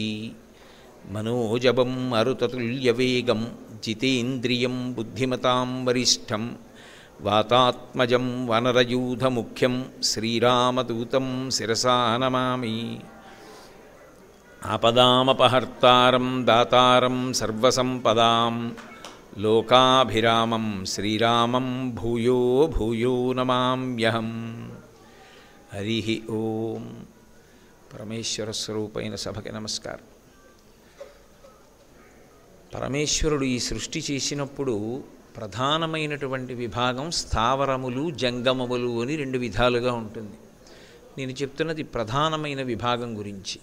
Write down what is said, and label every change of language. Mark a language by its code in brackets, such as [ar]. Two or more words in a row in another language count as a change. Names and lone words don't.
[sa] मनोजवं मरुततुल्यवेगं जितेन्द्रियं बुद्धिमतां वरिष्ठं वातात्मजं वानरयूथमुख्यं श्रीरामदूतं शिरसा नमामि। आपदामपहर्तारं दातारं सर्वसम्पदां लोकाभिरामं श्रीरामं भूयो भूयो नमाम्यहम्। हरि ओं। [te] పరమేశ్వర స్వరూపైన సభకి నమస్కారం. పరమేశ్వరుడు ఈ సృష్టి చేసినప్పుడు ప్రధానమైనటువంటి విభాగం స్థావరములు జంగమములు అని రెండు విధాలుగా ఉంటుంది. నేను చెప్తున్నది ప్రధానమైన విభాగం గురించి.